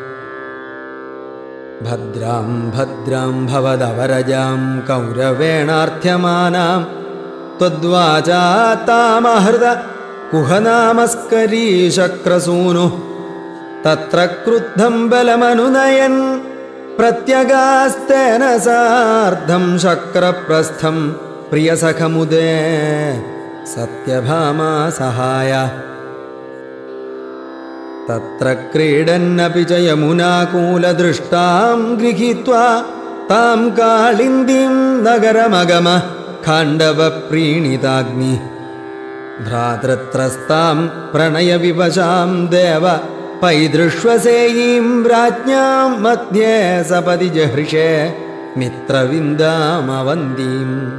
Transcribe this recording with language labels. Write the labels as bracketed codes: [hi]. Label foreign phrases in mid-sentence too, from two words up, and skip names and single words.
[sa] ഭദ്രാം ഭദ്രാം ഭവദവരജാം കൗരവേണാർത്ഥ്യമാനാം ത്വദ്വാചാ താമഹൃത കുഹനാമസ്കരീ ശക്രസൂനുഃ തത്ര ക്രുദ്ധം ബലമനുനയൻ പ്രത്യഗാസ്തേന സാർദ്ധം ശക്രപ്രസ്ഥം പ്രിയസഖമുദേ सत्यभामा सहाय तत्र क्रीडन्नपि च यमुनाकूलदृष्टां गृहीत्वा तां कालिन्दीं नगरमगम खाण्डवप्रीणिताग्नि भ्रातृत्रस्तां प्रणयविवशां देव पैदृश्वसेयीं राज्ञां मध्ये सपदि जहृषे मित्रविन्दामवन्दीम्